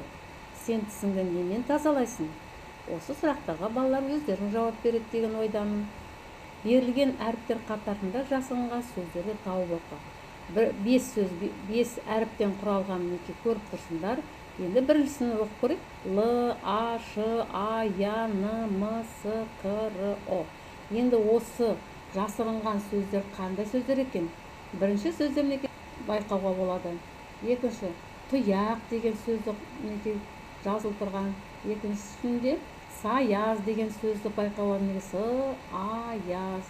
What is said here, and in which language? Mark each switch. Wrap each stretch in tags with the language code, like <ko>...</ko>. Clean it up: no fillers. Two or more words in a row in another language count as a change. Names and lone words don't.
<kk>Сен тісіңді немен тазалайсың? Осы сұрақтарға балалар өздерің жауап береді деген ойдамын. Берілген әріптер қатарында жасалынған сөздерді тауып оқы. 5 әріптен құралған мінекей көріп тұрсыңдар. Енді біріншісін оқып көрейік. Л, А, Ш, А, Я, Н, М, С, К, Р, О. Енді осы жасырынған сөздер қандай сөздер екен? Бірінші сөздер неге байқауға болады. Екінші, тұяқ деген сөзді мінекей жазылып тұрған. Екіншісінде саяз деген сөзді байқауға негізі аяз.</kk>